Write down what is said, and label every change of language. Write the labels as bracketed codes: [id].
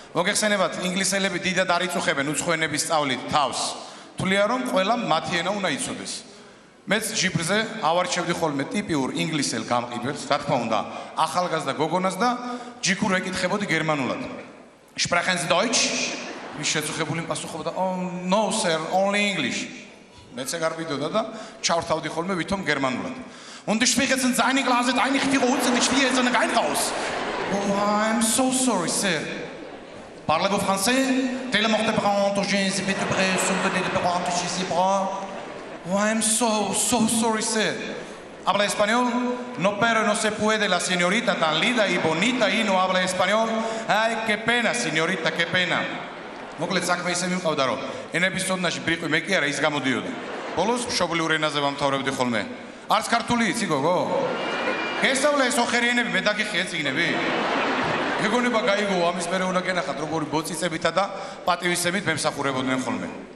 [ka] მოგეხსენებათ, ინგლისელები დიდად არ იწუხებენ უცხოენების სწავლით თავს. თვლიან, რომ ყველამ მათი ენა უნდა იცოდეს. მეც ჯიბრზე ავარჩევდი ხოლმე ტიპიურ ინგლისელ გამყიდველს, რა თქმა უნდა, ახალგაზრდა გოგონას და ჯიქურ ეკითხებოდი გერმანულად. [de] Sprechen Sie Deutsch? [ka] ის შეწუხებული პასუხობდა, [en] "Oh, no sir, only English." [ka] მეც ეგ არ ვიდოდა და ჩავრთავდი ხოლმე ვითომ გერმანულად. [de] Und ich spreche jetzt in seine Klasse, eigentlich die Rote, ich stehe jetzt in der Gein raus. [en] Oh, I'm so sorry, sir. [fr] Parlez-vous français? Tellement de prendre, j'ai un peu de près, sur de prendre, je sais pas. [en] Oh, I'm so sorry, sir. [es] Habla español? No, pero no se puede, la señorita tan linda y bonita y no habla español. Ay, qué pena, señorita, qué pena. [ka] მოკლედ საქმე ისე მივყავდა რომ ენების ცოდნაში ბრიყვი მე კი არა ის გამოდიოდა. ბოლოს მშობლიურ ენაზე ვამთავრებდი ხოლმე. არც ქართული იცი გოგო? გესწავლე ეს ოხერიანები მე დაგიხიე წიგნები? მეგონება გაიგო ამის მერე უნდა გენახათ როგორი ბოწიწებითა და პატივისცემით მემსახურებოდნენ ხოლმე.